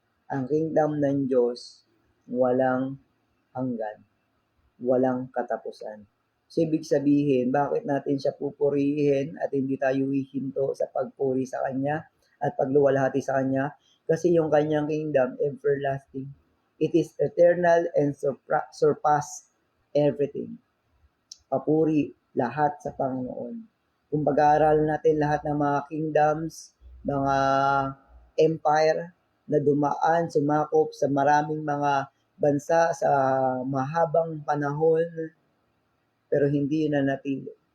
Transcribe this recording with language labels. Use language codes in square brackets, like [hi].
[tl] Ang kingdom ng Diyos, walang hanggan, walang katapusan. So, ibig sabihin, bakit natin siya pupurihin at hindi tayo hihinto sa pagpuri sa Kanya at pagluwalhati sa Kanya? Kasi yung Kanyang kingdom, everlasting. [en] It is eternal and surpass everything. [tl] Papuri lahat sa Panginoon. Kung pag-aaral natin lahat ng mga kingdoms, mga empire na dumaan, sumakop sa maraming mga bansa sa mahabang panahon, pero hindi yun nanatili.